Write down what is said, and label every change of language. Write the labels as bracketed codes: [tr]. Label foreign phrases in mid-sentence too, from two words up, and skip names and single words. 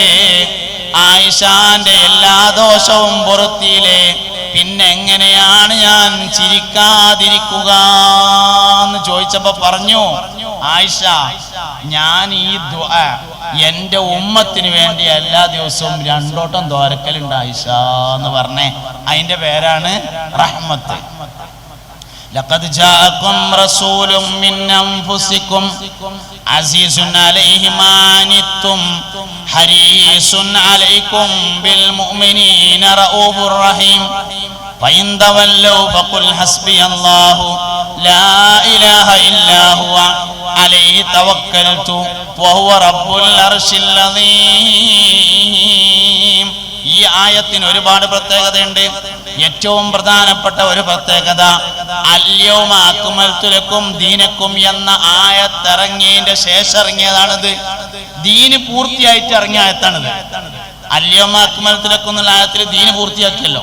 [ml] ആയിഷാന്റെ എല്ലാ ദോഷവും പുറത്തിയില്ലേ, പിന്നെ എങ്ങനെയാണ് ഞാൻ ചിരിക്കാതിരിക്കുക എന്ന് ചോദിച്ചപ്പോ പറഞ്ഞു, ആയിഷ, ഞാൻ ഈ ദുആ എന്റെ ഉമ്മത്തിന് വേണ്ടി എല്ലാ ദിവസവും 2 വട്ടം ദ്വാരക്കലുണ്ട് ആയിഷ എന്ന് പറഞ്ഞേ. അതിന്റെ പേരാണ് റഹ്മത്ത്. [ar] لقد جاءكم رسول من أنفسكم عزيز عليه ما عنتم حريص عليكم بالمؤمنين رؤوف رحيم فإن تولوا فقل حسبي الله لا إله إلا هو عليه توكلت وهو رب العرش العظيم. [ml] ഈ ആയത്തിന് ഒരുപാട് പ്രത്യേകതയുണ്ട്. ഏറ്റവും പ്രധാനപ്പെട്ട ഒരു പ്രത്യേകത, [ar] اليوم أكملت لكم دينكم [ml] എന്ന ആയത്തിറങ്ങിയതിന്റെ ശേഷം ഇറങ്ങിയതാണിത്. ദീന് പൂർത്തിയായിട്ട് ഇറങ്ങിയ ആയത്താണിത്. [ar] اليوم أكملت لكم [ml] എന്നുള്ള ആയത്തിൽ ദീന് പൂർത്തിയാക്കിയല്ലോ.